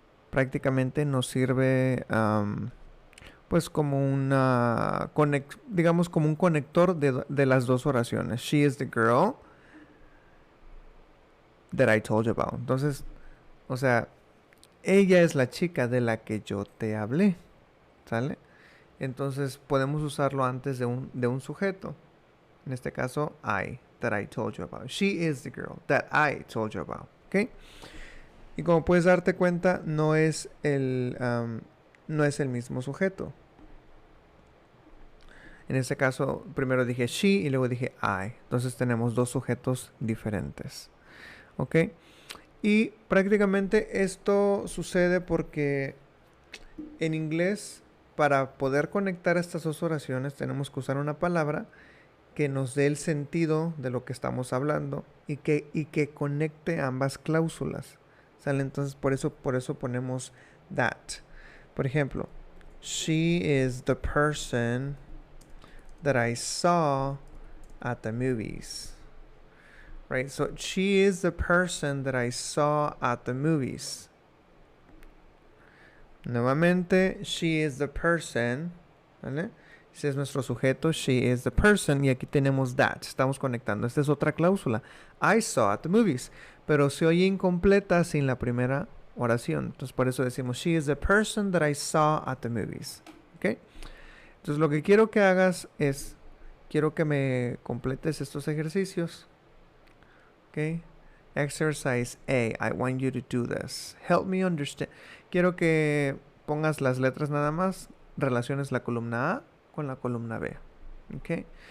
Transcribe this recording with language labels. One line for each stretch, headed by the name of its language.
Spanish: Prácticamente nos sirve pues como una digamos como un conector de las dos oraciones.
English: She is the girl that I told you about.
Spanish: Entonces, o sea, ella es la chica de la que yo te hablé. ¿Sale? Entonces podemos usarlo antes de un sujeto. En este caso,
English: I, that I told you about. She is the girl that I told you about. ¿Ok?
Spanish: Y como puedes darte cuenta, no es el mismo sujeto. En este caso, primero dije she y luego dije I. Entonces tenemos dos sujetos diferentes. ¿Ok? Y prácticamente esto sucede porque en inglés, para poder conectar estas dos oraciones, tenemos que usar una palabra que nos dé el sentido de lo que estamos hablando y que conecte ambas cláusulas. ¿Sale? Entonces por eso ponemos that. Por ejemplo,
English: she is the person that I saw at the movies. Right? So she is the person that I saw at the movies.
Spanish: Nuevamente,
English: she is the person.
Spanish: ¿Vale? Ese es nuestro sujeto,
English: she is the person.
Spanish: Y aquí tenemos that. Estamos conectando. Esta es otra cláusula.
English: I saw at the movies.
Spanish: Pero se oye incompleta sin la primera oración. Entonces por eso decimos,
English: she is the person that I saw at the movies. ¿Ok?
Spanish: Entonces lo que quiero que hagas es, quiero que me completes estos ejercicios.
English: ¿Ok? Exercise A. I want you to do this. Help me understand.
Spanish: Quiero que pongas las letras nada más, relaciones la columna A con la columna B. ¿Ok?